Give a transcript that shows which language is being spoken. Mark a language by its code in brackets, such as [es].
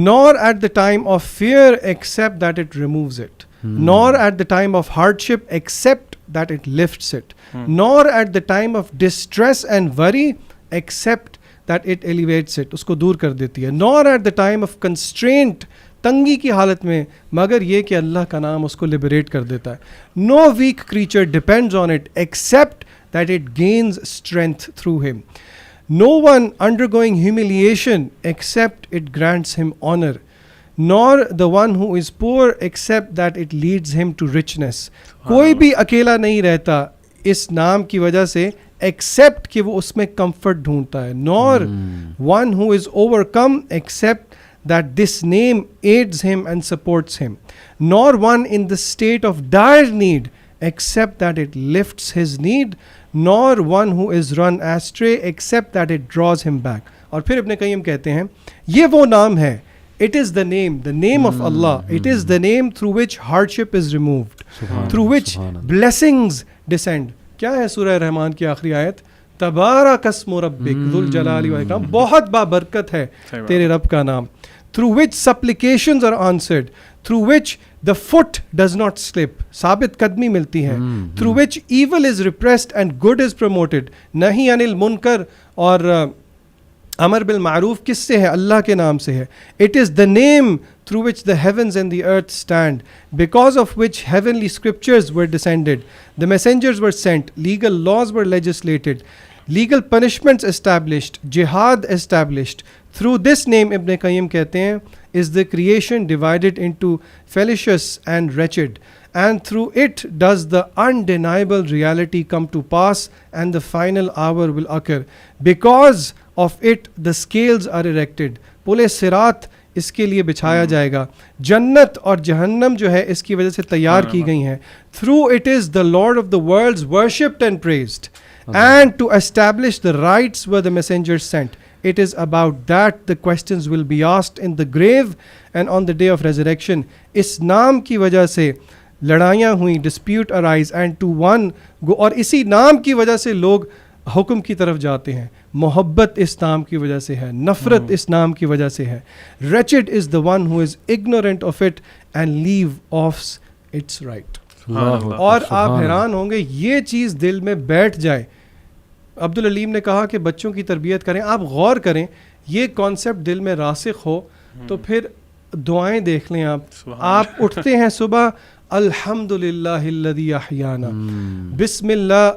[en] nor at the time of fear except that it removes it, nor at the time of hardship except that it lifts it, nor at the time of distress and worry except that it alleviates it, [ur] اس کو دور کر دیتی ہے. [en] nor at the time of constraint, [ur] تنگی کی حالت میں, مگر یہ کہ اللہ کا نام اس کو لبریٹ کر دیتا ہے. [en] No weak creature depends on it except that it gains strength through him. No one undergoing humiliation except it grants him honor, nor the one who is poor except that it leads him to richness. [ur] کوئی بھی اکیلا نہیں رہتا اس نام کی وجہ سے [en] except [ur] کہ وہ اس میں comfort ڈھونڈتا ہے, [en] nor one who is overcome except that this name aids him and supports him, nor one in the state of dire need except that it lifts his need, nor one who is run astray except that it draws him back. [ur] اور پھر ابن قیم کہتے ہیں یہ وہ نام ہے [en] It is the name of Allah. It is the name through which hardship is removed, through which blessings descend. [ur] کیا ہے سورہ رحمان کی آخری آیت؟ [ar] تبارک اسم ربک ذو الجلال والاکرام. [ur] بہت بابرکت ہے تیرے رب کا نام. [en] Through which supplications are answered, through which the foot does not slip, [ur] ثابت قدمی ملتی ہے, [en] through which evil is repressed and good is promoted. [ur] نہی عن المنکر اور امر بالمعروف کس سے ہے؟ اللہ کے نام سے ہے. [en] It is the name through which the heavens and the earth stand, because of which heavenly scriptures were descended, the messengers were sent, legal laws were legislated, legal punishments established, jihad established. Through this name, Ibn Qayyim [ur] کہتے ہیں, [en] is the creation divided into fallacious and wretched, and through it does the undeniable reality come to pass and the final hour will occur. Because of it the scales are erected. [ur] پل صراط اس کے لیے بچھایا جائے گا. جنت اور جہنم جو ہے اس کی وجہ سے تیار کی گئی ہیں. [en] Through it is the Lord of the worlds worshipped and praised, and to establish the rights were the messengers sent. It is about that the questions will be asked in the grave and on the day of resurrection. [ur] اس نام کی وجہ سے لڑائیاں ہوئیں, [en] dispute arise, and to one go, [ur] اور اسی نام کی وجہ سے لوگ حکم کی طرف جاتے ہیں. محبت اس نام کی وجہ سے ہے, نفرت اس نام کی وجہ سے ہے. [en] Wretched is the one who is ignorant of it and leave off its right. [ur] اور آپ حیران ہوں گے, یہ چیز دل میں بیٹھ جائے. عبدالعلیم نے کہا کہ بچوں کی تربیت کریں. آپ غور کریں, یہ کانسیپٹ دل میں راسخ ہو تو پھر دعائیں دیکھ لیں. آپ اٹھتے ہیں صبح, الحمد للہ الذی احیانا, بسم اللہ.